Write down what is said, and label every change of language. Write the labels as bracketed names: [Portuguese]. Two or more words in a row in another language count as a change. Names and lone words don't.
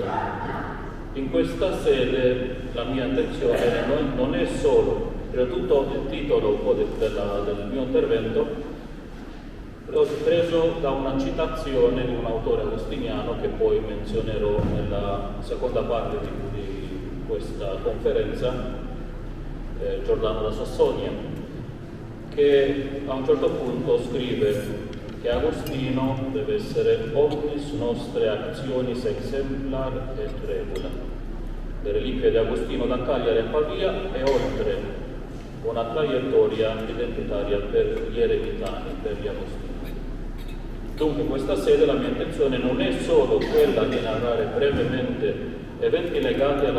[Italian] In questa sede la mia attenzione non è solo, prima di tutto il titolo un po' del mio intervento l'ho preso da una citazione di un autore agostiniano che poi menzionerò nella seconda parte di questa conferenza, Giordano da Sassonia, che a un certo punto scrive che Agostino deve essere [Latin] omnis nostre actionis exemplar et regula. [Italian] Le reliquie di Agostino da Cagliari a Pavia e oltre una traiettoria identitaria per gli eremitani, per gli agostini. Dunque in questa sede la mia intenzione non è solo quella di narrare brevemente eventi legati alla